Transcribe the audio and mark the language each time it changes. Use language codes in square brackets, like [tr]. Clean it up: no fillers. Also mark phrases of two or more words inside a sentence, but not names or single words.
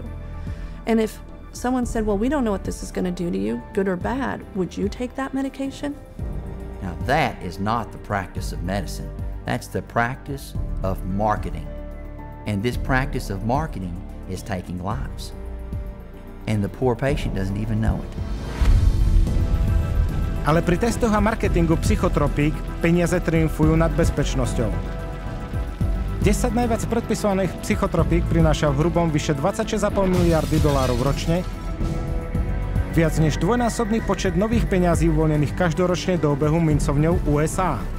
[en] And if someone said, well, we don't know what this is going to do to you, good or bad, would you take that medication? Now that is not the practice of medicine. That's the practice of marketing. And this practice of marketing is taking lives. And the poor patient doesn't even know it. [sk] Ale pri testoch a marketingu psychotropík peniaze triumfujú nad bezpečnosťou. 10 najviac predpisovaných psychotropík prináša v hrubom vyše $26,5 miliardy ročne, viac než dvojnásobný počet nových peňazí uvoľnených každoročne do obehu mincovňou USA.